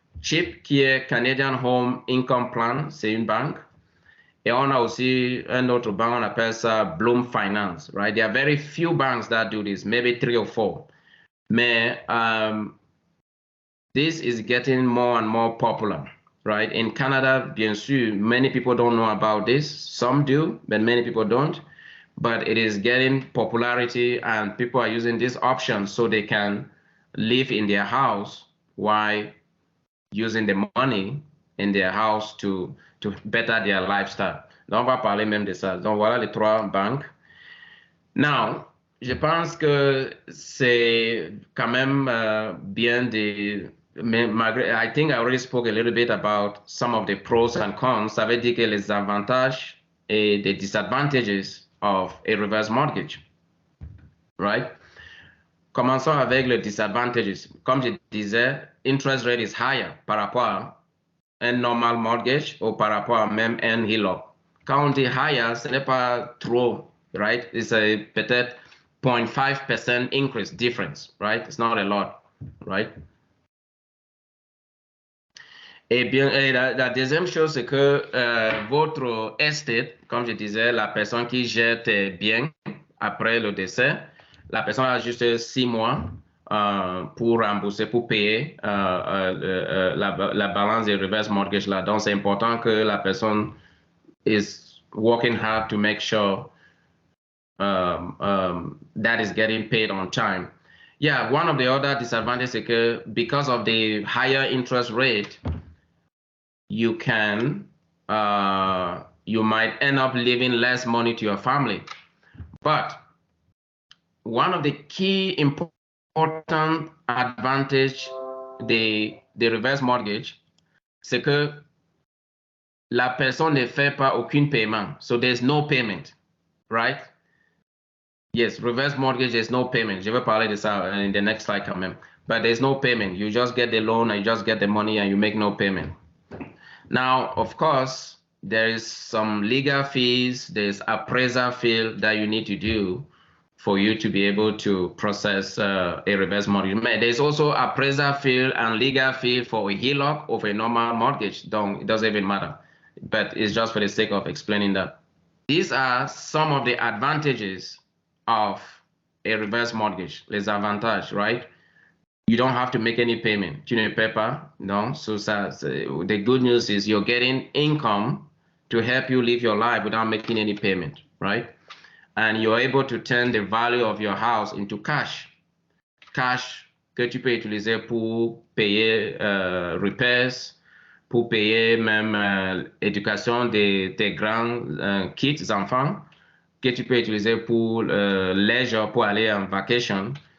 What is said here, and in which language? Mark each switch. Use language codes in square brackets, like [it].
[fr] CHIP, qui est Canadian Home Income Plan, c'est une banque. Et on a aussi un autre banque, on appelle ça Bloom Finance, right? [en] There are very few banks that do this, maybe 3 or 4. Mais this is getting more and more popular, right? In Canada, [fr] bien sûr, [en] many people don't know about this. Some do, but many people don't. But it is getting popularity and people are using this option so they can live in their house while using the money in their house to better their lifestyle. [fr] Donc, on va parler même de ça. Donc, voilà les 3 banques. Now, je pense que c'est quand même bien de... [en] I think I already spoke a little bit about some of the pros and cons. [fr] Ça veut dire que les avantages et les disadvantages [en] of a reverse mortgage, right? [fr] Commençons avec les disadvantages. Comme je disais, [en] interest rate is higher [fr] par rapport à un normal mortgage ou par rapport à même un HELOC. Quand on dit higher, ce n'est pas trop, right? It's peut-être 0.5% [en] increase difference, right? It's not a lot, right? [fr] Et bien, la deuxième chose, c'est que votre estate, comme je disais, la personne qui gère tes biens après le décès, la personne a juste 6 mois pour rembourser, pour payer la balance des reverse mortgage là. Donc, c'est important que la personne [en] is working hard to make sure that is getting paid on time. Yeah, one of the other disadvantages is que because of the higher interest rate, you might end up leaving less money to your family. But one of the key important advantage the reverse mortgage, [fr] c'est que la personne ne fait pas aucun paiement. [en] So there's no payment, right? Yes, reverse mortgage, there's no payment. [fr] Je vais parler de ça [en] in the next slide [fr] quand même. [en] But there's no payment. You just get the loan and you just get the money and you make no payment. Now, of course, there is some legal fees, there's appraisal fee that you need to do for you to be able to process a reverse mortgage. There's also appraisal fee and legal fee for a HELOC or a normal mortgage. It doesn't even matter, but it's just for the sake of explaining that. These are some of the advantages of a reverse mortgage, [fr] les avantages, [en] right? You don't have to make any payment. [fr] Tu ne paies pas, [en] no? So the good news is you're getting income to help you live your life without making any payment, right? And you're able to turn the value of your house into cash. [fr] Cash que tu peux utiliser pour payer repairs, pour payer même l'éducation de tes grands kids, enfants, que tu peux utiliser pour leisure, pour aller en vacation.